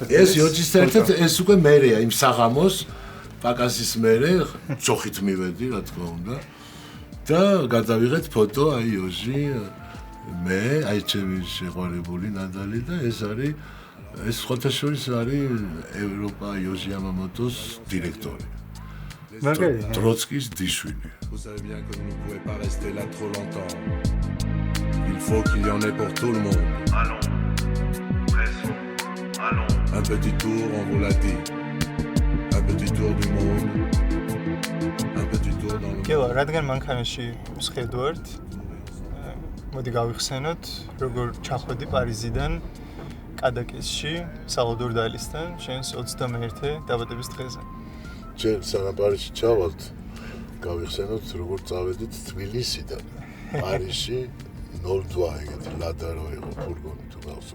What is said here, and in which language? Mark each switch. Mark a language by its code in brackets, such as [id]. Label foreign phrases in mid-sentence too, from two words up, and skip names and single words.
[ka] ეს იოჯისთან ერთად ეს უკვე მერეა იმ საღამოს პაკასის მერე ჯოხით მივედი რა თქმა უნდა და გადავიღეთ ფოტო აი იოჟი მე აი ჩემი შეყვარებული ნადალი და ეს არის ეს ხოთაშორის არის ევროპა იოჟი ямамოტოს დირექტორი მაგარია ტროცკის დიშვილი [fr] Vous savez bien que vous ne pouvez pas rester là trop longtemps. Il faut qu'il y en ait pour tout le monde. Allons. Allons. Un petit tour, on vous l'a dit. Un petit tour du monde. Un petit tour dans le [ka] კელა, რადგან მანქანაში ვსხედვართ, მოდი გავიხსენოთ, როგორ ჩახვედი პარიზიდან კადაკესში სალვადორ დალისთან შენს 21 დაბადების დღეზე. ჯერ სანამ პარიზში ჩავალთ, გავიხსენოთ როგორ წავედით თბილისიდან პარიზში 02 ეგეთი ლადა რო იყო ფურგონი თუ გახსოვს.